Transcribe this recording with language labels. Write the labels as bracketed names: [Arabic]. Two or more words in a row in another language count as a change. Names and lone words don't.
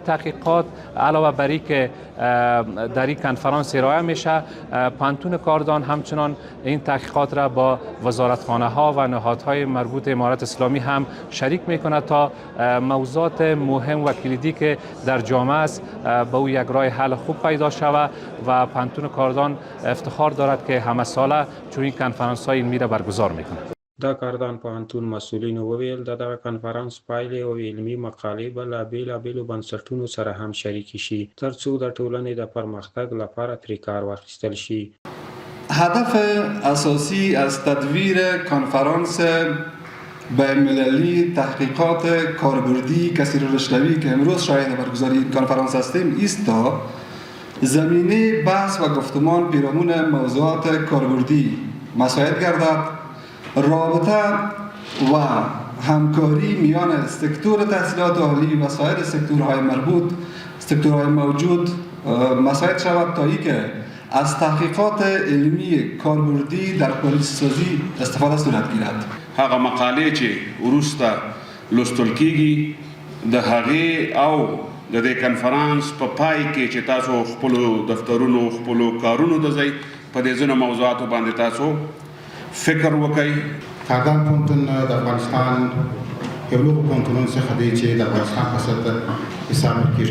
[Persian] تحقیقات علاوه بر اینکه در این کنفرانس ارائه میشه، پوهنتون کاردان همچنان این تحقیقات را با وزارتخانه‌ها و نهادهای مربوط امارت اسلامی هم شریک میکنه تا موضوعات مهم و کلیدی که در جامعه است به او یک راه حل خوب پیدا شود و پوهنتون کاردان افتخار دارد که همه ساله چنین کنفرانس های علمی را برگزار میکنه. [Pashto] د کاردان پوهنتون مسؤلینو وویل د دغه کنفرانس پایلې او علمي مقالې به له بېلابېلو بنسټونو سره هم شریکې شي ترڅو د ټولنې د پرمختګ لپاره ترې کار واخیستل شي. [Persian] هدف اساسی از تدویر کنفرانس بین‌المللی تحقیقات کاربردی کثیرالرشتوی که امروز شاهد برگزاری این کنفرانس هستیم است تا زمینه بحث و گفتمان پیرامون موضوعات کاربردی مساعد گردد، رابطه و همکاری میان سکتور تحصیلات عالی و سایر سکتورهای مربوط، سکتورهای موجود مساعد شود تا اینکه از تحقیقات علمی کاربردی در پالیسی سازی استفاده صورت گیرد. [Pashto] هغه مقالې چې وروسته لوستل کیږي د هغې او د دې کنفرانس په پای کې چې تاسو خپلو دفترونو خپلو کارونو ته ځئ په دې ځینو موضوعاتو باندې تاسو فکر وکړئ. کاردان پوهنتون د افغانستان یو له پوهنتونونو څخه دی چې د افغانستان په سطح حساب کېږي.